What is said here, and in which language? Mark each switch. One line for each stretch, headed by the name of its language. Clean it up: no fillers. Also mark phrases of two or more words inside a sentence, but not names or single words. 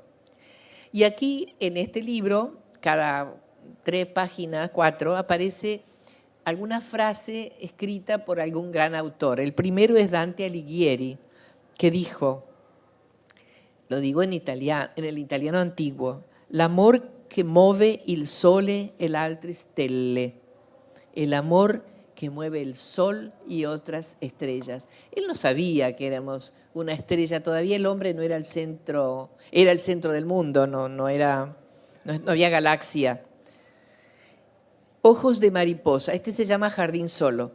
Spanish: Y aquí, en este libro, cada 3 páginas, 4, aparece alguna frase escrita por algún gran autor. El primero es Dante Alighieri, que dijo, lo digo en el italiano antiguo,
Italian: l'amor che muove il sole e le altre stelle.
Spanish: El amor que mueve el sol y otras estrellas. Él no sabía que éramos una estrella, todavía el hombre no era el centro, era el centro del mundo, no había galaxia. Ojos de mariposa, este se llama Jardín Solo.